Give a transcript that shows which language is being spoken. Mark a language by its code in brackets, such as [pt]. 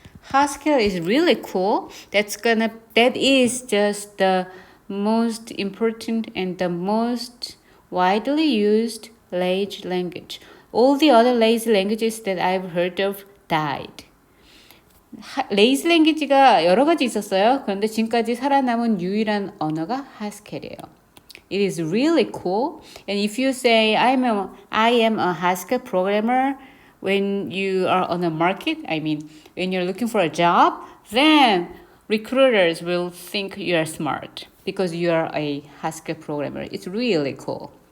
[en] Haskell is really cool. That is just the most important and the most widely used lazy language. All the other lazy languages that I've heard of died. [ko] 레이지 랭귀지가 여러 가지 있었어요. 그런데 지금까지 살아남은 유일한 언어가 하스켈이에요. [en] It is really cool. And if you say, I am a Haskell programmer, when you are on the market, when you're looking for a job, then recruiters will think you are smart because you are a Haskell programmer. It's really cool.